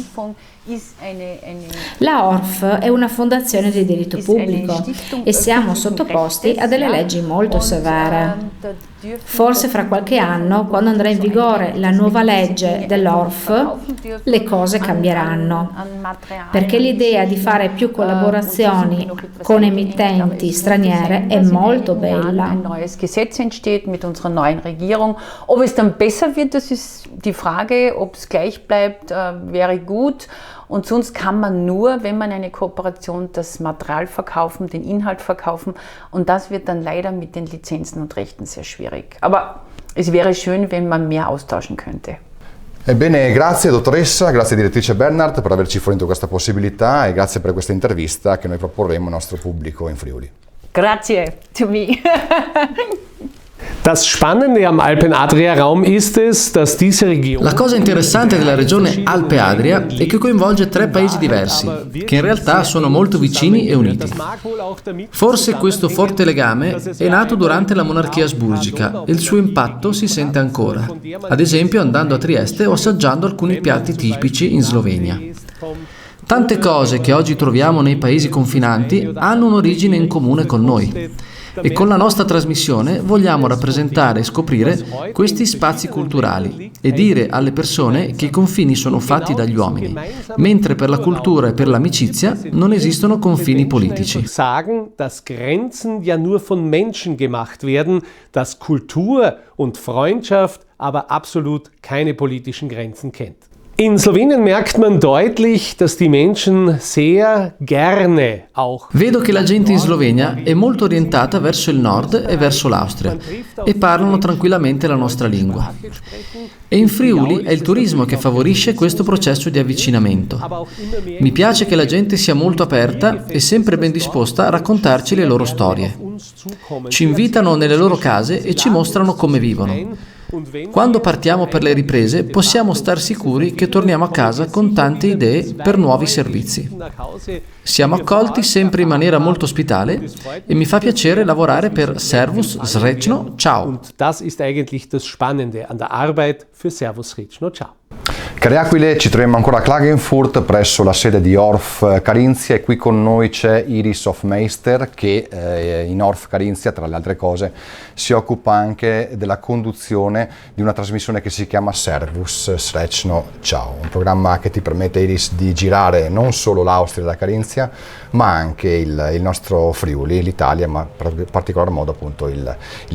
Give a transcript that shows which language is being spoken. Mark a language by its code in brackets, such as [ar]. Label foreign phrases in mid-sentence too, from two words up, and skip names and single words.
[it] La Orff è una fondazione di diritto pubblico e siamo sottoposti a delle leggi molto severe. Forse fra qualche anno, quando andrà in vigore la nuova legge dell'Orff, le cose cambieranno, perché l'idea di fare più collaborazioni con emittenti straniere è molto bella. [de] Ein neues Gesetz entsteht mit unserer neuen Regierung. Ob es dann besser wird, das ist die Frage. Ob es gleich bleibt, wäre gut. Und sonst kann man nur, wenn man eine Kooperation, das Material verkaufen, den Inhalt verkaufen. Und das wird dann leider mit den Lizenzen und Rechten sehr schwierig. Aber es wäre schön, wenn man mehr austauschen könnte. [it] Ebbene, grazie dottoressa, grazie direttrice Bernhardt per averci fornito questa possibilità e grazie per questa intervista che noi proporremo al nostro pubblico in Friuli. Grazie to me. [de] Das Spannende am Alpen-Adria-Raum ist es, dass diese Region... [it] La cosa interessante della regione Alpe-Adria è che coinvolge 3 paesi diversi, che in realtà sono molto vicini e uniti. Forse questo forte legame è nato durante la monarchia asburgica e il suo impatto si sente ancora, ad esempio andando a Trieste o assaggiando alcuni piatti tipici in Slovenia. Tante cose che oggi troviamo nei paesi confinanti hanno un'origine in comune con noi. E con la nostra trasmissione vogliamo rappresentare e scoprire questi spazi culturali e dire alle persone che i confini sono fatti dagli uomini, mentre per la cultura e per l'amicizia non esistono confini politici. [de] Sagen, dass Grenzen ja nur von Menschen gemacht werden, dass Kultur und Freundschaft aber absolut keine politischen Grenzen kennt. In Slowenien merkt man deutlich, dass die Menschen sehr gerne auch... [it] Vedo che la gente in Slovenia è molto orientata verso il nord e verso l'Austria e parlano tranquillamente la nostra lingua. E in Friuli è il turismo che favorisce questo processo di avvicinamento. Mi piace che la gente sia molto aperta e sempre ben disposta a raccontarci le loro storie. Ci invitano nelle loro case e ci mostrano come vivono. Quando partiamo per le riprese possiamo star sicuri che torniamo a casa con tante idee per nuovi servizi. Siamo accolti sempre in maniera molto ospitale e mi fa piacere lavorare per Servus Srećno Ciao. [de] Und das ist eigentlich das Spannende an der Arbeit für Servus Srećno Ciao. [it] Cari Aquile, ci troviamo ancora a Klagenfurt presso la sede di Orff Carinzia e qui con noi c'è Iris Hofmeister che in Orff Carinzia, tra le altre cose, si occupa anche della conduzione di una trasmissione che si chiama Servus Srećno Ciao, un programma che ti permette, Iris, di girare non solo l'Austria e la Carinzia, ma anche il nostro Friuli, l'Italia, ma in particolar modo appunto il Friuli.